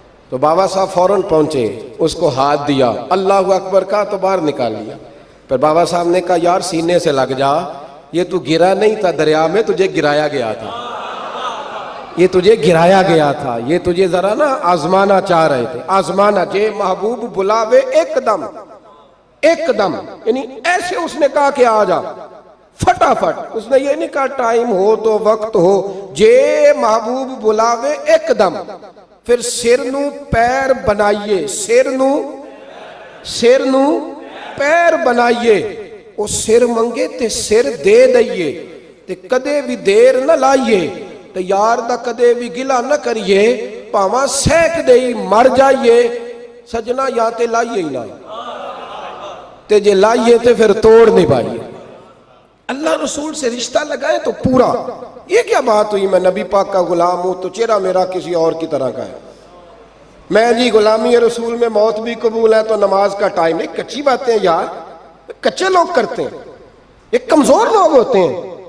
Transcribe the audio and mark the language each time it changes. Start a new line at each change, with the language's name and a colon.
Urdu: تو بابا صاحب فوراً پہنچے، اس کو ہاتھ دیا، اللہ اکبر کہا تو باہر نکال لیا۔ پھر بابا صاحب نے کہا یار سینے سے لگ جا، یہ تو گرا نہیں تھا دریا میں، تجھے گرایا گیا تھا، یہ تجھے گرایا گیا تھا، یہ تجھے ذرا نا آزمانا چاہ رہے تھے، آزمانا
Punjabi: جے محبوب بلاوے ایک دم،
Urdu: ایک دم، یعنی ایسے اس نے کہا کہ آ جا فٹافٹ، اس نے یہ نہیں کہا ٹائم ہو تو وقت ہو،
Punjabi: جے محبوب بلاوے ایک دم. پھر سر نو پیر بنائیے، سر نو پیر بنائیے، وہ سر منگے تے سر دے دئیے، تے کدے بھی دیر نہ لائیے، تے یار دا کدے بھی گلا نہ کریے، پاواں سیک دئی مر جائیے. سجنا یا تے لائیے ہی نہ، تے جے لائیے تے پھر توڑ نہیں پائیے.
Urdu: اللہ رسول سے رشتہ لگائے تو پورا. یہ کیا بات ہوئی میں نبی پاک کا غلام ہوں تو چہرہ میرا کسی اور کی طرح کا ہے، میں جی غلامی رسول میں موت بھی قبول ہے تو نماز کا ٹائم نہیں. کچی باتیں یار، کچے لوگ کرتے ہیں، ایک کمزور لوگ ہوتے ہیں.